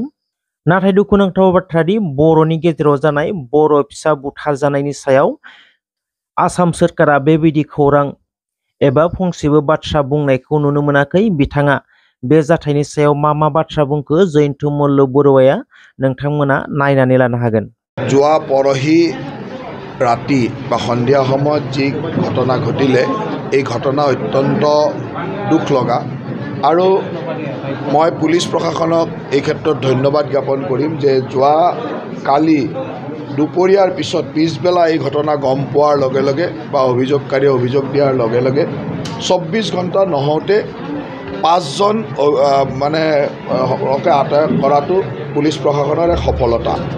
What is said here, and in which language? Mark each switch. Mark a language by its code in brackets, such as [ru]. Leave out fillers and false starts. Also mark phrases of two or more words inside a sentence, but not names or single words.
[brx] नाथाय दुखुनांथाव बाथ्रादि बर'नि गेजेराव जानाय बर' फिसा बुथारजानायनि सायाव आसाम सोरखारा बेबायदि खौरां एबा फंसेबो बाथ्रा बुंनायखौ नुनो मोनाखै। बिथाङा बे जाथायनि सायाव मा बाथ्रा बुंखो जयन्त मल्ल बरुवाया नोंथांमोना नायनानै लानो हागोन। [as] যোৱা পৰহি ৰাতি বা সন্ধিয়া সময়ত যি ঘটনা ঘটিলে এই ঘটনা অত্যন্ত দুখ লগা আৰু মই পুলিচ প্ৰশাসনক এই ক্ষেত্ৰত ধন্যবাদ জ্ঞাপন কৰিম যে যোৱা কালি দুপৰীয়াৰ পিছত পিছবেলা এই ঘটনা গম পোৱাৰ লগে লগে বা অভিযোগকাৰীয়ে অভিযোগ দিয়াৰ লগে লগে 24 ঘণ্টা নহওঁতে 5জন মানে আটক কৰাটো পুলিচ প্ৰশাসনৰ এক সফলতা।